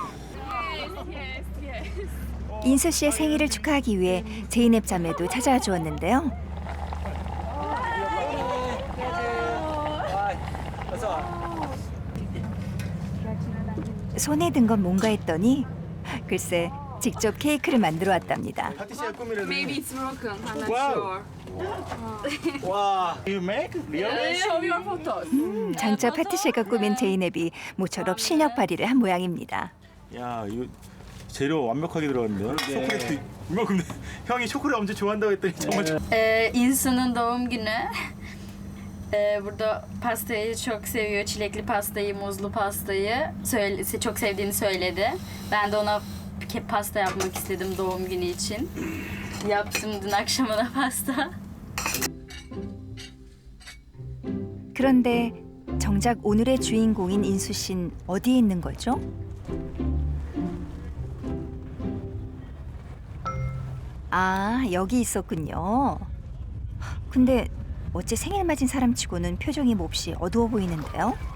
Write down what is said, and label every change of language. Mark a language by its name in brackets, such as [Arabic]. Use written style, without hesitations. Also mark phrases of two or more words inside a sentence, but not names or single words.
[Korean] 인수 씨의 생일을 축하하기 위해 제이넵 자매도 찾아와 주었는데요. 손에 든 건 뭔가 했더니 글쎄 직접 케이크를 만들어 왔답니다. 파티시에 꾸미려고. [English] Maybe it's broken. I'm not Wow. sure. 와. You make? Really? Show your photos. [Korean] 장차 파티셰가 꾸민 제이넵이 모처럼 실력 발휘를 한 모양입니다. 야, 이거 재료 완벽하게 들어갔는데요. 초콜릿 이만큼. 형이 초콜릿 엄청 좋아한다고 했더니 정말. [Turkish] İnsanın doğum günü. Burada pastayı çok seviyor. Çilekli pastayı, muzlu pastayı çok sevdiğini söyledi. Ben de ona pasta yapmak istedim doğum günü için. Yaptım dün akşamına pasta. [Korean] 그런데 정작 오늘의 주인공인 인수 씨는 어디에 있는 거죠? 아, 여기 있었군요. 근데 어째 생일 맞은 사람치고는 표정이 몹시 어두워 보이는데요?